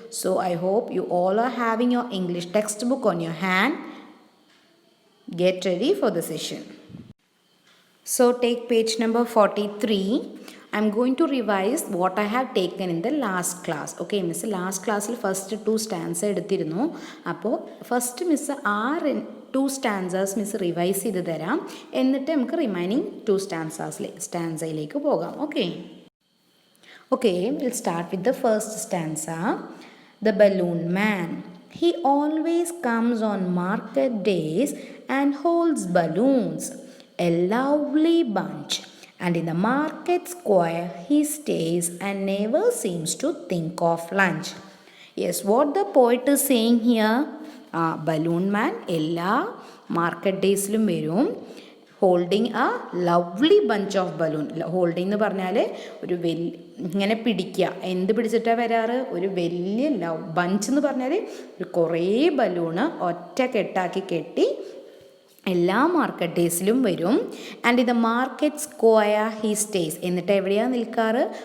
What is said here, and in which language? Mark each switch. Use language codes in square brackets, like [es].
[en] So, I hope you all are having your English textbook on your hand. Get ready for the session. So take page number 43. I'm going to revise what I have taken in the last class. Okay, Miss, last class first two stanza [ml] എടുത്തിരുന്നു. [en] അപ്പോൾ ഫസ്റ്റ് മിസ് two stanzas മിസ് റിവൈസ് [ml] ചെയ്ത് തരാം. എന്നിട്ട് നമുക്ക് remaining to സ്റ്റാൻസയിലേക്ക് പോകാം. [en] Okay Okay, we'll start with the first stanza. The balloon man. He always comes on market days and holds balloons, a lovely bunch. And in the market square he stays and never seems to think of lunch. Yes, what the poet is saying here, balloon man [ml] എല്ലാ market ഡേയ്സിലും വരും. [en] Holding a lovely bunch of balloon. [ml] Holding എന്ന് പറഞ്ഞാൽ ഒരു ഇങ്ങനെ പിടിക്കുക. എന്ത് പിടിച്ചിട്ടാണ് വരാറ്? ഒരു വലിയ ബഞ്ച് എന്ന് പറഞ്ഞാൽ ഒരു കുറേ ബലൂണ് ഒറ്റ കെട്ടാക്കി കെട്ടി എല്ലാ മാർക്കറ്റ് ഡേയ്സിലും വരും. [en] And ഇത് market square he stays. [ml] എന്നിട്ട് എവിടെയാണ് നിൽക്കാറ്?